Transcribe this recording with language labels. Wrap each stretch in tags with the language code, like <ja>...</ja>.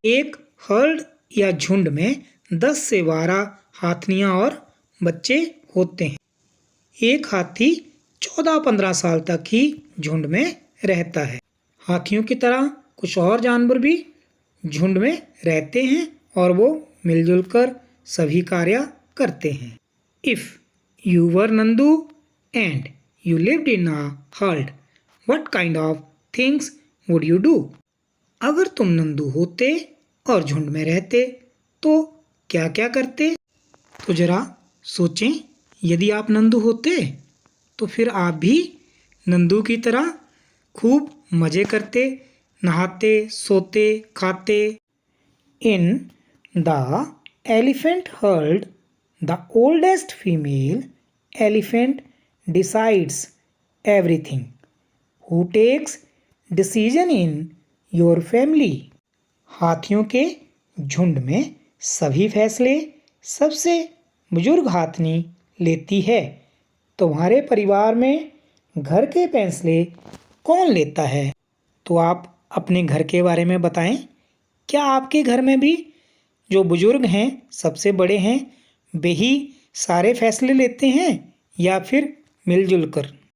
<hi>एक हर्ड या झुंड में 10 से 12 हाथनियाँ और बच्चे होते हैं। एक हाथी 14-15 साल तक ही झुंड में रहता है। हाथियों की तरह कुछ और जानवर भी झुंड में रहते हैं और वो मिलजुल कर सभी कार्य करते हैं।</hi> <en>If you were Nandu and you lived in a herd, what kind of things would you do?</en> <hi>अगर तुम नंदू होते और झुंड में रहते तो क्या क्या करते? तो जरा सोचें, यदि आप नंदू होते तो फिर आप भी नंदू की तरह खूब मज़े करते, नहाते, सोते, खाते।</hi> <en>In the elephant herd, the oldest female elephant decides everything. Who takes decision in your family?</en> <hi>हाथियों के झुंड में सभी फैसले सबसे बुजुर्ग हाथनी लेती है। तुम्हारे परिवार में घर के फैसले कौन लेता है? तो आप अपने घर के बारे में बताएं। क्या आपके घर में भी जो बुजुर्ग हैं, सबसे बड़े हैं, वे ही सारे फैसले लेते हैं या फिर मिलजुल कर?</hi>